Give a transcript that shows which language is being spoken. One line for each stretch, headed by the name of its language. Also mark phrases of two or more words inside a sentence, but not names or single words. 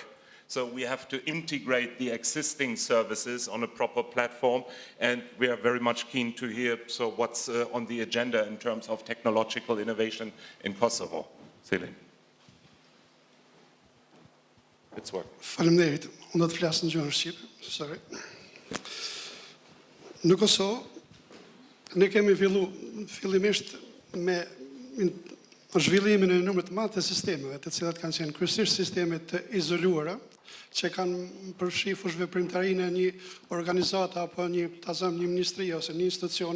English: So we have to integrate the existing services on a proper platform, and we are very much keen to hear what's on the agenda in terms of technological innovation in Kosovo. Celine. It's work.
Albanian: Faleminderit. Unë do të flas në gjuhën shqipe.
English: Sorry.
Albanian: Në Kosovë ne kemi fillimisht me zhvillimin e numrit të madh të sistemeve, të cilat kanë qenë kryesisht sisteme të izoluara, që kanë përfshirë veprimtarinë e një organizate apo një ministrie ose një institucioni.